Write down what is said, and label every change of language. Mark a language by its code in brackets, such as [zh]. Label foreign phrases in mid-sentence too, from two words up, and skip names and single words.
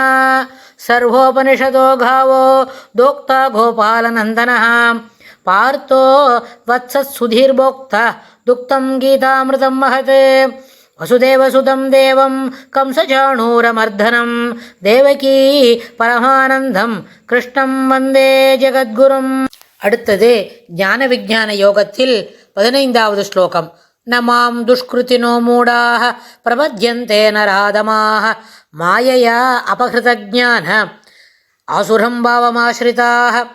[sa] सर्वोपनिषदो गावो दोक्ता गोपालनन्दनः पार्थो वत्सत्सुधीर्भोक्ता दुक्तं गीतामृतं महत्। वसुदेवसुतं देवं कंसचाणूरमर्दनं देवकी परमानन्दम् कृष्णम् वन्दे जगद्गुरुम्. [ta] அடுத்தது ஞான விஞ்ஞான யோகத்தில் 15வது ஸ்லோகம். [sa] नमाम् दुष्कृतिनो मूढाः प्रपद्यन्ते नराधमाः मायया अपहृतज्ञाना आसुरम् भावमाश्रिताः.